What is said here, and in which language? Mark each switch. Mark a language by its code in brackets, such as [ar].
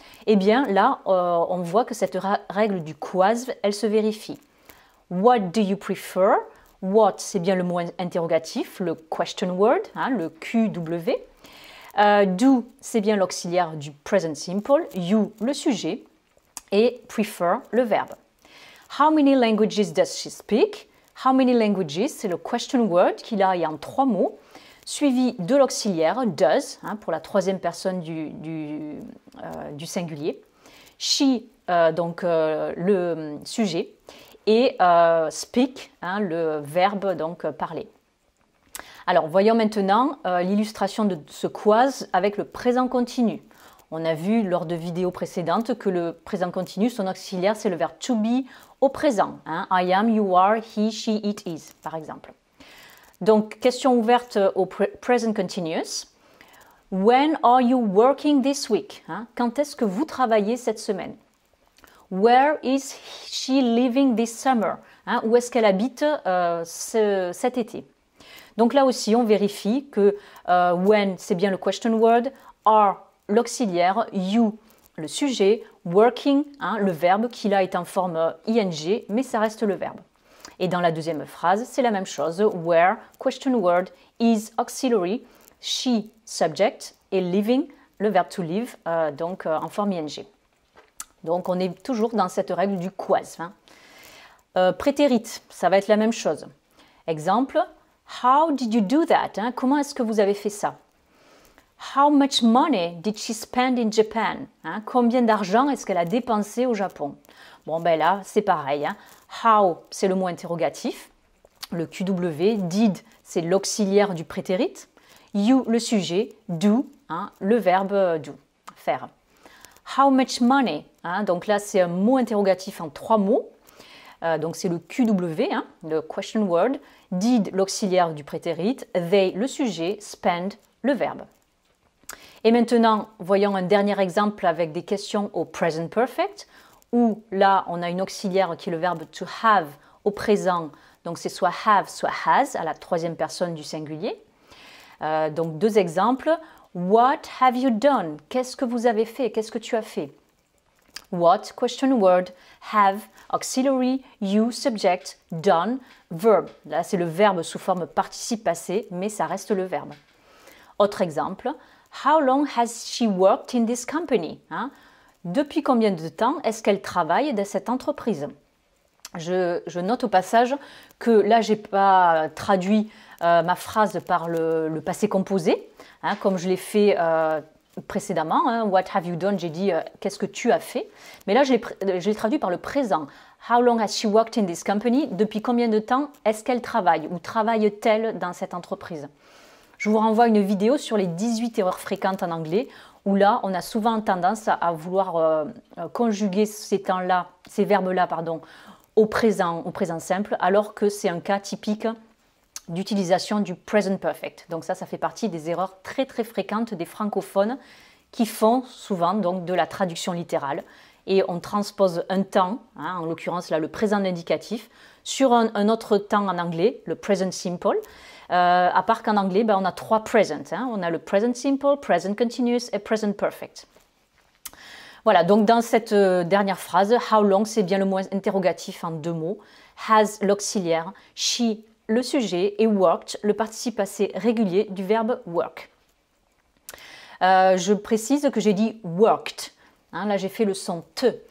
[fr] Eh bien, là, on voit que cette règle du QASV, elle se vérifie. [en] What do you prefer? [fr] What, c'est bien le mot interrogatif, le question word, le QW. Do, c'est bien l'auxiliaire du present simple. You, le sujet. Et prefer, le verbe. [en] How many languages does she speak? [fr] How many languages, c'est le question word qui là est en 3 mots, suivi de l'auxiliaire does, pour la troisième personne du singulier. She, donc le sujet. Et speak, le verbe, donc parler. Alors, voyons maintenant l'illustration de ce QASV avec le présent continu. On a vu lors de vidéos précédentes que le présent continu, son auxiliaire, c'est le verbe to be au présent. I am, you are, he, she, it is, par exemple. Donc, question ouverte au [en] present continuous. When are you working this week? [fr] Quand est-ce que vous travaillez cette semaine? [en] Where is she living this summer? [fr] Où est-ce qu'elle habite cet été? Donc là aussi, on vérifie que when, c'est bien le question word, are, l'auxiliaire, you, le sujet, working, le verbe qui là est en forme ing, mais ça reste le verbe. Et dans la deuxième phrase, c'est la même chose, where, question word, is auxiliary, she, subject, et living, le verbe to live, donc en forme ing. Donc on est toujours dans cette règle du QASV. Prétérite, ça va être la même chose. [en] Exemple, how did you do that? [fr] Comment est-ce que vous avez fait ça? [en] How much money did she spend in Japan? [fr] Combien d'argent est-ce qu'elle a dépensé au Japon? Bon, ben là, c'est pareil. How, c'est le mot interrogatif. Le QW, did, c'est l'auxiliaire du prétérite. You, le sujet. Do, le verbe do, faire. How much money? Donc là, c'est un mot interrogatif en 3 mots. Donc c'est le QW, le question word. Did, l'auxiliaire du prétérite. They, le sujet. Spend, le verbe. Et maintenant, voyons un dernier exemple avec des questions au present perfect, où là, on a une auxiliaire qui est le verbe to have au présent. Donc c'est soit have, soit has, à la troisième personne du singulier. [en] Donc 2 exemples. What have you done? [fr] Qu'est-ce que vous avez fait? Qu'est-ce que tu as fait? [en] What, question word, have, auxiliary, you, subject, done, verb. [fr] Là, c'est le verbe sous forme participe passé, mais ça reste le verbe. Autre exemple. [en] How long has she worked in this company? [fr] Depuis combien de temps est-ce qu'elle travaille dans cette entreprise? Je note au passage que là, je n'ai pas traduit ma phrase par le passé composé, comme je l'ai fait précédemment, hein, [en] what have you done, [fr] j'ai dit qu'est-ce que tu as fait, mais là je l'ai traduit par le présent. [en] How long has she worked in this company? [fr] Depuis combien de temps est-ce qu'elle travaille ou travaille-t-elle dans cette entreprise? Je vous renvoie à une vidéo sur les 18 erreurs fréquentes en anglais, où là on a souvent tendance à vouloir conjuguer ces temps-là, ces verbes-là, pardon, au présent simple, alors que c'est un cas typique d'utilisation du present perfect. Donc ça fait partie des erreurs très très fréquentes des francophones qui font souvent donc de la traduction littérale. Et on transpose un temps, hein, en l'occurrence là le présent indicatif, sur un autre temps en anglais, le present simple. À part qu'en anglais, on a 3 present. Hein. On a le present simple, present continuous et present perfect. Voilà, donc dans cette dernière phrase, how long, c'est bien le mot interrogatif en 2 mots. Has, l'auxiliaire, she, le sujet, et worked, le participe passé régulier du verbe work. Je précise que j'ai dit worked. Hein, là, j'ai fait le son te.